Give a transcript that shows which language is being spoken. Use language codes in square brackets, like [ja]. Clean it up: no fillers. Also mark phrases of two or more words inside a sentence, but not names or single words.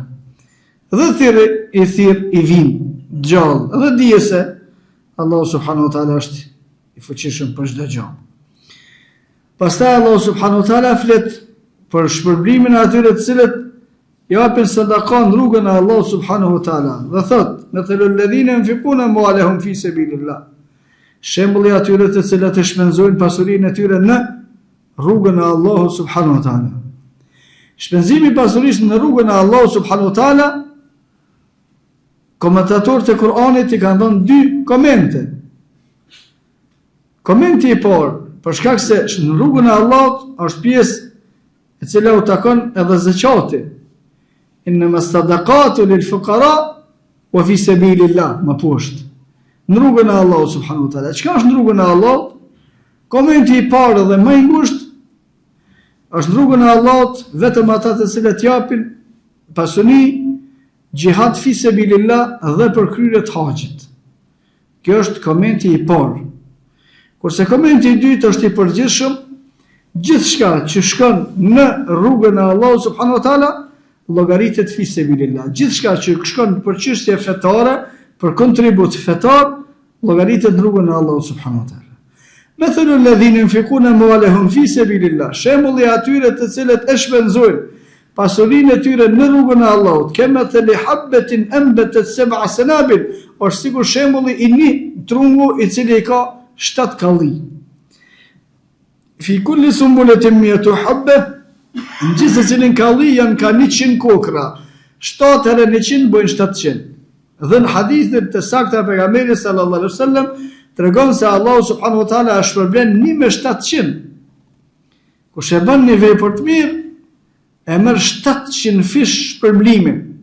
[sq] Dhe thirr I vin gjallë dhe dije se Allah [ar] سبحانه وتعالى [sq] është I fuqishëm për çdo gjë. Pastaj Allah [ar] سبحانه وتعالى [sq] flet për shpërblimin e atyre të cilët japin sadaka në rrugën e Allah [ar] سبحانه وتعالى [sq] dhe thot: [ar] "مثل الذين ينفقون أموالهم في سبيل الله." [sq] Shembulli atyre të cilët e shpenzojnë pasurinë e tyre në rrugën e Allahut [ar] سبحانه وتعالى. [sq] Shpenzimi I pasurisë në rrugën e Allahut [ar] سبحانه وتعالى, [sq] komentatorët e Kur'anit I kanë dhënë 2 komente. Komenti I parë, për shkak se në rrugën e Allahut është pjesë e cila u takon edhe zakati. [ar] إنما الصدقات للفقراء وفي سبيل الله, [sq] më poshtë. Në rrugën e Allahut [ar] سبحانه وتعالى. [sq] Çka është në rrugën e Allahut? Komenti i parë dhe më i ngushtë është në rrugën e Allahut vetëm ata të cilët japin pasuni, [ar] جهاد في سبيل الله [sq] dhe për kryerje të haxhit. Kjo është komenti i parë. Kurse komenti i dytë është i përgjithshëm, gjithçka që shkon në rrugën e Allahut [ar] سبحانه وتعالى [sq] llogaritet [ar] في سبيل الله. [sq] Gjithçka që shkon për çështje fetare, për kontribut fetar, llogaritet në rrugën e Allahut [ar] سبحانه وتعالى. مثل الذين ينفقون أموالهم في سبيل الله. [sq] Shembulli atyre të cilët e shpenzojnë pasurinë e tyre në rrugën e Allahut, [ar] كمثل حبة أنبتت سبع سنابل, [sq] është sikur shembulli i një trungu i cili ka 7 kalli. [ar] في كل سنبلة مائة حبة, [sq] në gjithë secilin kalli janë ka 100 kokra. 7 herë 100 bëjnë 700. Dhe në hadithin të saktë e pejgamberit [ar] صلى الله عليه وسلم [sq] tregon se Allahu [ar] سبحانه وتعالى [sq] shpërblen 1 me 700. Kush e bën një vepër të mirë, e merr 700 fish shpërblimin.